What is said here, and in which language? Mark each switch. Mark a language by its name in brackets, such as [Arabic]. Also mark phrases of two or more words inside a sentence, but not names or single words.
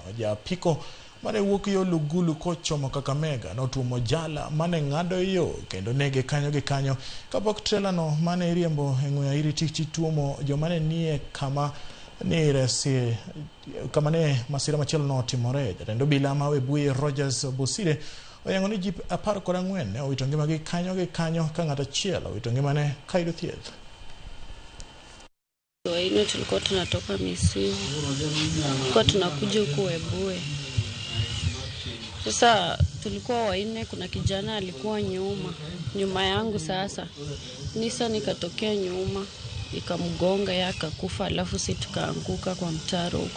[Luo (Kenya and Tanzania)] Japiko mane wuok yo Lugulu kochomo Kakamega notuomo jala mane ng'ado yo kendo nege kanyo gi kanyo kapok trailer no mane riembo eng'we airi titi tuomo joma ne nie kama ni resi kama ne masira machielo no timore. Jatend obila ma Webuye Rogers Bosire oyango ni ji 14 ne owito ngimagi kanyo gi kanyo ka ng'at achiel owito ngimane kayudo thieth. [Swahili] Waine tulikuwa tunatoka Misiu kwa tunakuja huku Webuye. Sasa tulikuwa waine, kuna kijana alikuwa nyuma yangu. Sasa Nisa nikatokea nyuma ikamgonga yeye akakufa, alafu sisi tukaanguka kwa mtaro huko.